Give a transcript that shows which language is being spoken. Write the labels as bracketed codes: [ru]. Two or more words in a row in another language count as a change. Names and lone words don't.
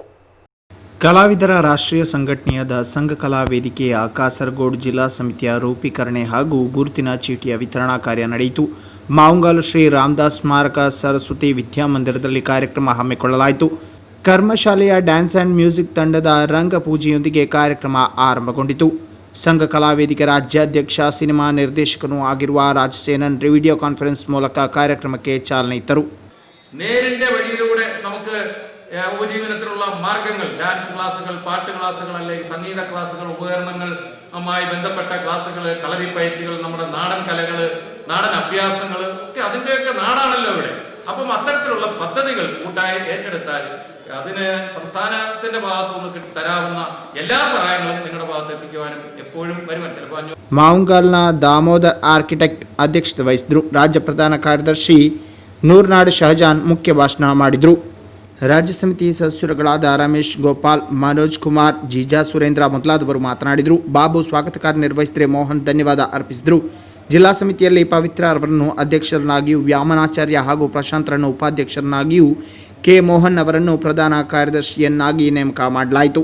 [kn] ಕಲಾವಿದರ ರಾಷ್ಟ್ರೀಯ ಸಂಘಟನೆಯಾದ ಸಂಘ ಕಲಾ ವೇದಿಕೆಯ ಕಾಸರಗೋಡು ಜಿಲ್ಲಾ ಸಮಿತಿಯ ರೂಪೀಕರಣೆ ಹಾಗೂ ಗುರುತಿನ ಚೀಟಿಯ ವಿತರಣಾ ಕಾರ್ಯ ನಡೆಯಿತು. ಮಾವುಂಗಾಲು ಶ್ರೀ ರಾಮದಾಸ್ ಸ್ಮಾರಕ ಸರಸ್ವತಿ ವಿದ್ಯಾಮಂದಿರದಲ್ಲಿ ಕಾರ್ಯಕ್ರಮ ಹಮ್ಮಿಕೊಳ್ಳಲಾಯಿತು. ಕರ್ಮಶಾಲೆಯ [en] dance and music [kn] ತಂಡದ ರಂಗಪೂಜೆಯೊಂದಿಗೆ ಕಾರ್ಯಕ್ರಮ ಆರಂಭಗೊಂಡಿತು. ಸಂಘ ಕಲಾವೇದಿಕೆ ರಾಜ್ಯಾಧ್ಯಕ್ಷ ಸಿನಿಮಾ ನಿರ್ದೇಶಕನೂ ಆಗಿರುವ [ml] രാജസേനൻ വിഡിയോ കോൺഫറൻസ് [kn] ಮೂಲಕ ಕಾರ್ಯಕ್ರಮಕ್ಕೆ ಚಾಲನೆ ಇತ್ತರು. [ml] നേരിന്റെ വഴിയിലൂടെ നമുക്ക് ഉപജീവനത്തിനുള്ള മാർഗങ്ങൾ, ഡാൻസ് ക്ലാസുകൾ, പാട്ട് ക്ലാസുകൾ, അല്ലെങ്കിൽ സംഗീത ക്ലാസുകൾ, ഉപകരണങ്ങളുമായി ബന്ധപ്പെട്ട ക്ലാസുകൾ, കളരിപ്പയറ്റുകൾ, നമ്മുടെ നാടൻ കലകൾ, നാടൻ അഭ്യാസങ്ങൾ ഒക്കെ അതിൻ്റെയൊക്കെ നാടാണല്ലോ ഇവിടെ. അപ്പം അത്തരത്തിലുള്ള പദ്ധതികൾ കൂട്ടായി ഏറ്റെടുത്താൽ അതിന് സംസ്ഥാനത്തിന്റെ ഭാഗത്തുനിന്ന് തരാവുന്ന എല്ലാ സഹായങ്ങളും നിങ്ങളുടെ ഭാഗത്ത് എത്തിക്കുവാനും എപ്പോഴും വരുവാൻ ചിലപ്പോൾ [kn] ಮಾವುಂಗಾಲ್ನ ದಾಮೋದರ್ ಆರ್ಕಿಟೆಕ್ಟ್ ಅಧ್ಯಕ್ಷತೆ ವಹಿಸಿದರು. ರಾಜ್ಯ ಪ್ರಧಾನ ಕಾರ್ಯದರ್ಶಿ ನೂರ್ನಾಡ್ ಶಹಜಾನ್ ಮುಖ್ಯ ಭಾಷಣ ಮಾಡಿದರು. ರಾಜ್ಯ ಸಮಿತಿ ಸದಸ್ಯರುಗಳಾದ ರಮೇಶ್ ಗೋಪಾಲ್, ಮನೋಜ್ ಕುಮಾರ್, ಜೀಜಾ ಸುರೇಂದ್ರ ಮೊದಲಾದವರು ಮಾತನಾಡಿದರು. ಬಾಬು ಸ್ವಾಗತ ಕಾರ್ಯ ನಿರ್ವಹಿಸಿದರೆ ಮೋಹನ್ ಧನ್ಯವಾದ ಅರ್ಪಿಸಿದರು. ಜಿಲ್ಲಾ ಸಮಿತಿಯಲ್ಲಿ ಪವಿತ್ರ ಅವರನ್ನು ಅಧ್ಯಕ್ಷರನ್ನಾಗಿಯೂ, ವ್ಯಾಮನಾಚಾರ್ಯ ಹಾಗೂ ಪ್ರಶಾಂತರನ್ನು ಉಪಾಧ್ಯಕ್ಷರನ್ನಾಗಿಯೂ, ಕೆ ಮೋಹನ್ ಅವರನ್ನು ಪ್ರಧಾನ ಕಾರ್ಯದರ್ಶಿಯನ್ನಾಗಿ ನೇಮಕ ಮಾಡಲಾಯಿತು.